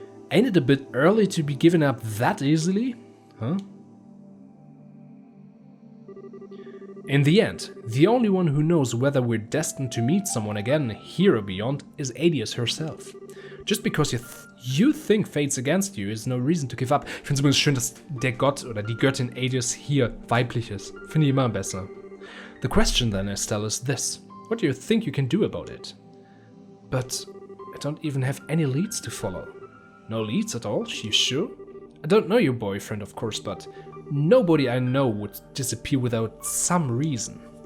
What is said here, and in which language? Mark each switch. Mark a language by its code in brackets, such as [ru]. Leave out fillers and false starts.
[en] Ain't it a bit early to be given up that easily? Huh? In the end, the only one who knows whether we're destined to meet someone again, here or beyond, is Adios herself. Just because you think fate's against you is no reason to give up. [de] Ich finde es übrigens schön, dass der Gott oder die Göttin Adios hier weiblich ist. Finde ich immer besser. [en] The question then, Estelle, is this. What do you think you can do about it? But I don't even have any leads to follow. No leads at all? You sure? I don't know your boyfriend, of course, but nobody I know would disappear without some reason.